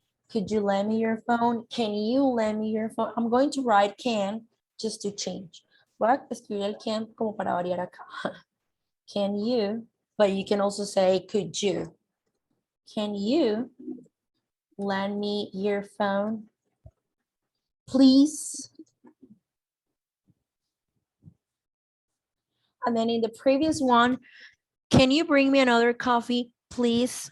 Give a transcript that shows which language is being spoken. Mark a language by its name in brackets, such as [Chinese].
[English] Could you lend me your phone? Can you lend me your phone? I'm going to write can just to change. [Spanish] Voy a escribir el can como para variar acá. [English] Can you? But you can also say could you? Can you lend me your phone, please? And then in the previous one, can you bring me another coffee, please?